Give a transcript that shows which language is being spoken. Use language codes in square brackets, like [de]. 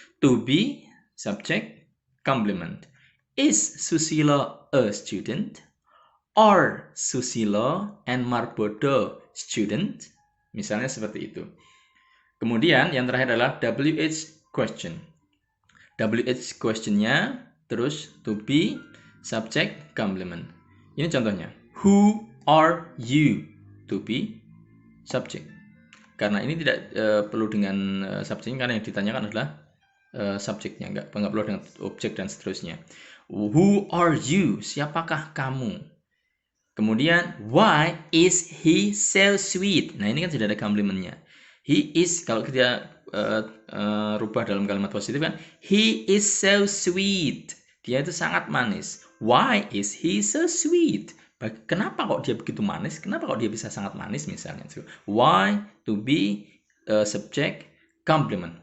[en] to be, subject, complement. Is Susilo a student? Are Susilo and Marbodo student? [id] Misalnya seperti itu. Kemudian yang terakhir adalah WH question. WH questionnya terus to be, subject, complement. Ini contohnya. [en] Who are you? To be, subject. [id] Karena ini tidak perlu dengan subjeknya, karena yang ditanyakan adalah subjeknya, nggak perlu dengan objek dan seterusnya. [en] Who are you? [id] Siapakah kamu? Kemudian [en] why is he so sweet? [id] Nah ini kan sudah ada complementnya. [en] He is, [id] kalau kita rubah dalam kalimat positif kan, [en] he is so sweet. [id] Dia itu sangat manis. [en] Why is he so sweet? [id] Kenapa kok dia begitu manis? Kenapa kok dia bisa sangat manis misalnya? [en] So, why to be subject complement.